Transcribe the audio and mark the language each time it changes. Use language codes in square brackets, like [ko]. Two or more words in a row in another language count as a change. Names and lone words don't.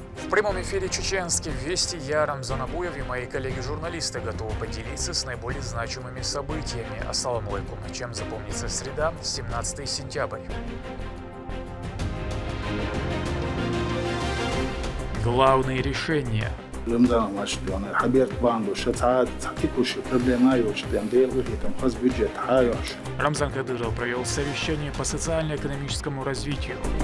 [ru] прямом эфире «Чеченских вести» я, Рамзан Абуев, и мои коллеги-журналисты готовы поделиться с наиболее значимыми событиями. [ar] السلام عليكم. [ru] Чем запомнится среда, 17 сентября. Главные решения. Рамзан Кадыров провел совещание по социально-экономическому развитию.